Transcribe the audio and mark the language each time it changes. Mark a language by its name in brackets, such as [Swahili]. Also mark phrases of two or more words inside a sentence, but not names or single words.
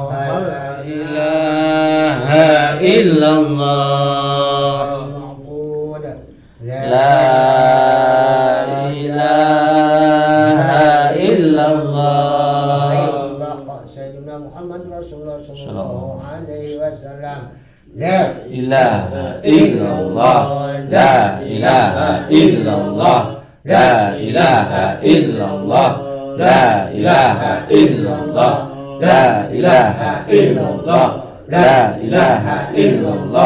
[Arabic] لا إله إلا الله. لا إله إلا الله. سيدنا محمد رسول الله Sallallahu صلى الله عليه وسلم. La إله إلا الله. لا إله إلا الله. لا إله إلا الله. لا إله إلا الله. لا إله إلا الله. لا إله إلا الله.